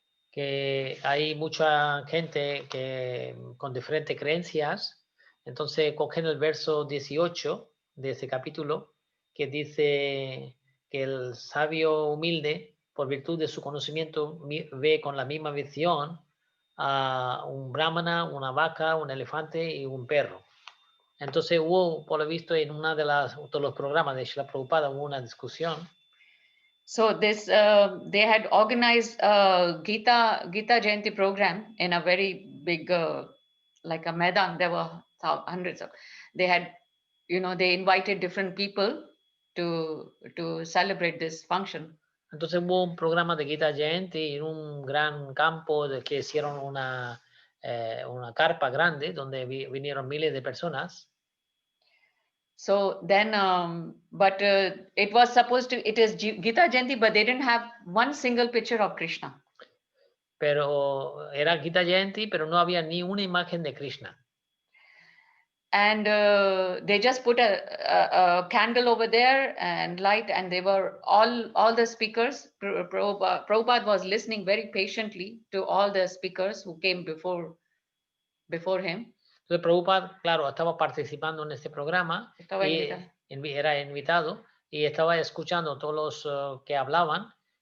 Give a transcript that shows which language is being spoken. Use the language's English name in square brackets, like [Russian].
[Spanish] Que hay mucha gente que con diferentes creencias, entonces cogen el verso 18 de ese capítulo que dice que el sabio humilde, por virtud de su conocimiento, ve con la misma visión a un brahmana, una vaca, un elefante y un perro. Entonces hubo, por lo visto, en una de los programas de Srila Prabhupada hubo una discusión. [English] So this they had organized a Gita Jayanti program in a very big like a Maidan. There were hundreds of. They had, they invited different people to celebrate this function. [Spanish] Entonces hubo un programa de Gita Jayanti en un gran campo que hicieron una carpa grande donde vinieron miles de personas. [English] So then, but it was supposed to, it is Gita Jayanti, but they didn't have one single picture of Krishna. [Spanish] Pero era Gita Jayanti, pero no había ni una imagen de Krishna. [English] And they just put a candle over there and light, and they were all the speakers. Prabhupada was listening very patiently to all the speakers who came before him. [Spanish] Entonces Prabhupada, claro, estaba participando en este programa, era invitado y estaba escuchando todos los que hablaban